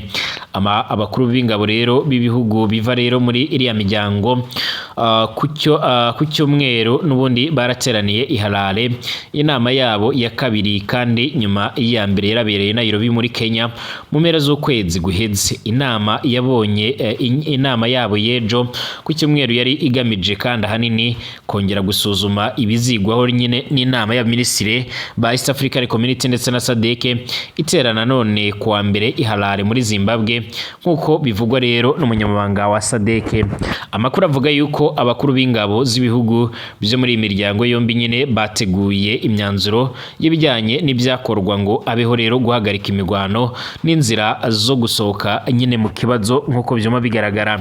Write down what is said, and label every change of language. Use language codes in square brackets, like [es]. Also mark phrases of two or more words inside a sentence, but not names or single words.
[rw] Abakuru b'ingabo rero b'ibihugu biva rero muri iriya miryango ku cyumweru n'ubundi barateraniye i Harare, inama yabo ya kabiri kandi nyuma iya mbere yarabereye Nairobi muri Kenya mu mpera z'ukwezi guheze. Inama yabo yejo ku cyumweru yari igamije kandi ahanini kongera gusuzuma ibizigwaho nyine n'inama ya minisitiri ba [en] East African Community [rw] ndetse na SADC iterana none kuwa mbere i Harare muri Zimbabwe, nkuko bivugwa rero n'umunyamabanga wa SADC. Amakuru avuga yuko abakuru b'ingabo z'ibihugu byo muri imiryango yombi nyine bateguye imyanzuro y'ibijyanye n'ibyakorwa ngo abeho rero guhagarika imigwano n'inzira zo gusohoka nyine mu kibazo nkuko byuma bigaragara.